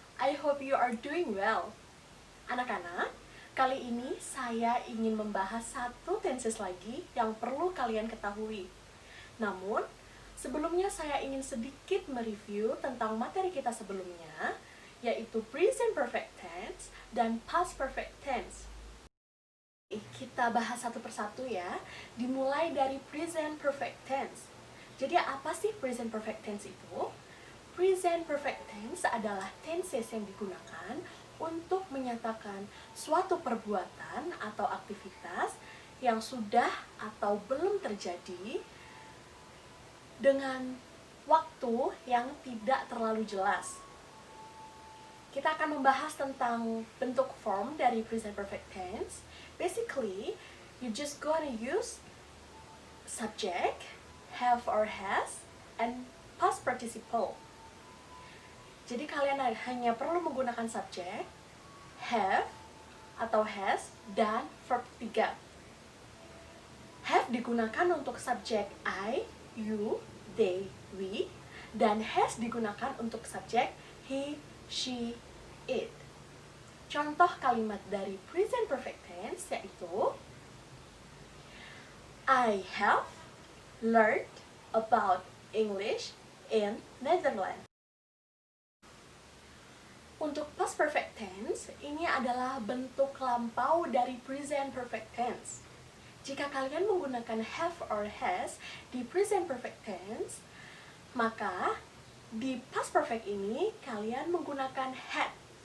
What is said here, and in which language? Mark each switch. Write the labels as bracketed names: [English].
[English] I hope you are doing well. [Indonesian] Anak-anak, kali ini saya ingin membahas satu tenses lagi yang perlu kalian ketahui. Namun, sebelumnya saya ingin sedikit mereview tentang materi kita sebelumnya, yaitu present perfect tense dan past perfect tense. Kita bahas satu persatu ya, dimulai dari present perfect tense. Jadi apa sih present perfect tense itu? Present perfect tense adalah tenses yang digunakan untuk menyatakan suatu perbuatan atau aktivitas yang sudah atau belum terjadi dengan waktu yang tidak terlalu jelas. Kita akan membahas tentang bentuk form dari present perfect tense. [English] Basically, you just gonna use subject, have or has, and past participle. [Indonesian] Jadi kalian hanya perlu menggunakan subjek, have atau has, dan verb 3. Have digunakan untuk subjek I, you, they, we, dan has digunakan untuk subjek he, she, it. Contoh kalimat dari present perfect tense yaitu [English] I have learned about English in Netherlands. [Indonesian] Untuk past perfect tense, ini adalah bentuk lampau dari present perfect tense. Jika kalian menggunakan have or has di present perfect tense, maka di past perfect ini kalian menggunakan had.